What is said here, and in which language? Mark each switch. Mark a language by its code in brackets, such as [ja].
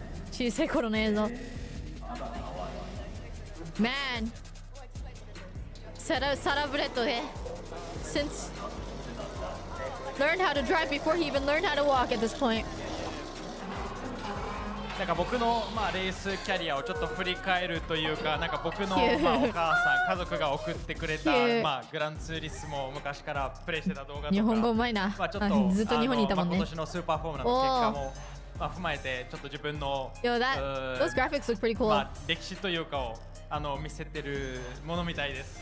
[ja] 小さい頃の映像。 [en] Man, Sarabretto, since learned how to drive before he even learned how to walk at this point. [ja] なんか僕のレースキャリアをちょっと振り返るというか、なんか僕のお母さん、家族が送ってくれたグランツーリスモを昔からプレイしてた動画とか、日本語うまいな。ちょっとずっと日本にいたもんね。今年のスーパーフォームランの結果も踏まえてちょっと自分の [en] those graphics look pretty cool. [ja] 歴史というかを見せてるものみたいです。